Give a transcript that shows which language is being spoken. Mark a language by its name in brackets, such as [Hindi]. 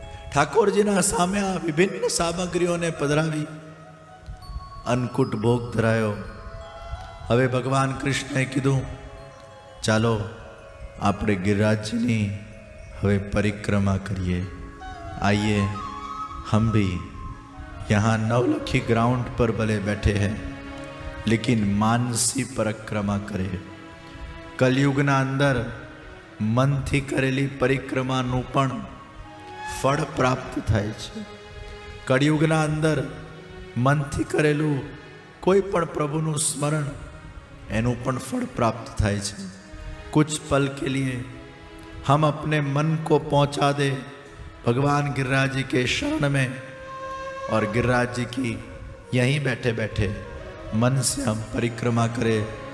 [Gujarati] ઠાકોરજીના સામે આ વિભિન્ન સામગ્રીઓને પધરાવી અન્નકૂટ ભોગ ધરાયો. હવે ભગવાન કૃષ્ણએ કીધું ચાલો આપણે गिरिराजजीની હવે પરિક્રમા કરીએ. [Hindi] आइए हम भी यहाँ नवलखी ग्राउंड पर भले बैठे हैं लेकिन मानसी परिक्रमा करे. [Gujarati] कलयुगना अंदर मनथी करेली परिक्रमाનું પણ ફળ પ્રાપ્ત થાય છે. કળિયુગના અંદર મનથી કરેલું કોઈ પણ પ્રભુનું સ્મરણ એનું પણ ફળ પ્રાપ્ત થાય છે. [Hindi] कुछ पल के लिए हम अपने मन को पहुंचा दे भगवान गिरिराज जी के शरण में, और गिरिराज जी की यहीं बैठे बैठे मन से हम परिक्रमा करें.